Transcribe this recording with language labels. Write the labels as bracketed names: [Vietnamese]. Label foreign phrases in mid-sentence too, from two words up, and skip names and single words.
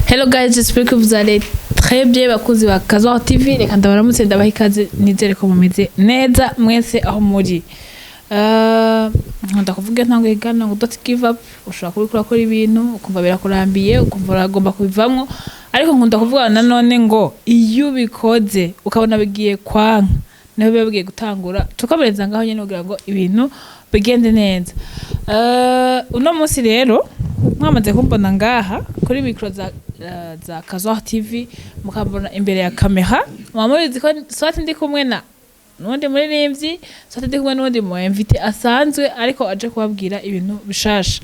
[English] Hello guys, [French] j'espère que vous allez très bien [Rundi] bakuzi ba Kazo TV. Reka ndabaramutse ndabaha ikaze nizere ko mumeze neza mwese aho muri. Nkunda kuvuga ntango igana ngo [English] don't give up. [Rundi] Ushobora kubikora kora ibintu ukumva birakurambiye ukumva uragomba kubivamwo, ariko nkunda kuvuga nanone ngo iyo ubikoze ukabona bigiye kwanka naho biba bigiye gutangura tukabereza ngaho nyene kugira ngo ibintu bigende neza. Uno munsi rero mwamaze kumbona ngaha kuri micro za Kazo TV mukabona imbere ya kamera mwamuzi ko swati ndi kumwe na nundi muririmbyi swati ndi kumwe nundi mu invite asanzwe ariko aje kubabwira ibintu bishasha.